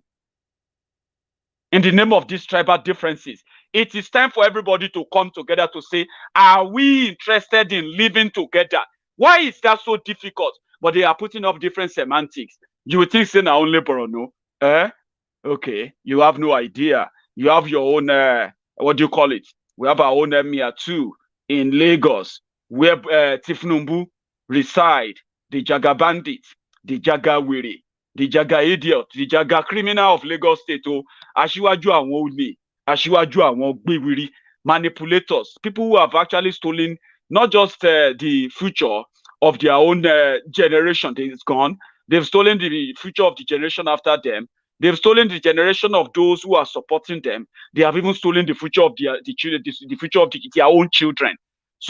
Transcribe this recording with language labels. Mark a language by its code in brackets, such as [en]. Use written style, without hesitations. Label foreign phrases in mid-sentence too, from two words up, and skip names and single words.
[en] In the name of these tribal differences, it is time for everybody to come together to say, are we interested in living together? Why is that so difficult? But they are putting up different semantics. You would think, say, now only Borno. Okay, you have no idea. You have your own, what do you call it? We have our own emir too in Lagos, where Tinubu reside, the Jaga bandit, the Jaga Wiri, the Jaga idiot, the Jaga criminal of Lagos State, [yo] Asiwaju àwọn olè, Asiwaju àwọn gbéwiri, [en] manipulators, people who have actually stolen not just the future of their own generation that is gone, they've stolen the future of the generation after them. They've stolen the generation of those who are supporting them. They have even stolen the future of the future of their own children.